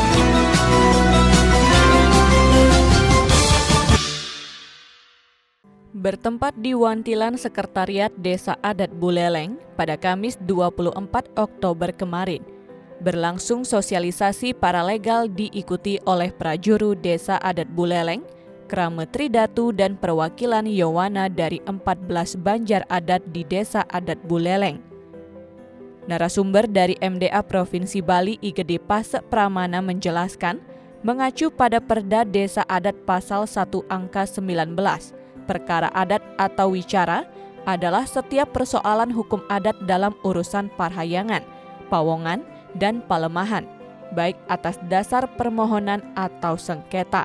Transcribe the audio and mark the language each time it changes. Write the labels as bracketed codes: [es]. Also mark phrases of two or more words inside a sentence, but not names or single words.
[id] Bertempat di Wantilan Sekretariat Desa Adat Buleleng pada Kamis 24 Oktober kemarin, berlangsung sosialisasi paralegal diikuti oleh prajuru Desa Adat Buleleng, Krama Tridatu dan perwakilan Yowana dari 14 Banjar Adat di Desa Adat Buleleng. Narasumber dari MDA Provinsi Bali Igede Pasek Pramana menjelaskan, mengacu pada Perda Desa Adat Pasal 1 Angka 19, perkara adat atau wicara adalah setiap persoalan hukum adat dalam urusan parhayangan, pawongan, dan palemahan, baik atas dasar permohonan atau sengketa.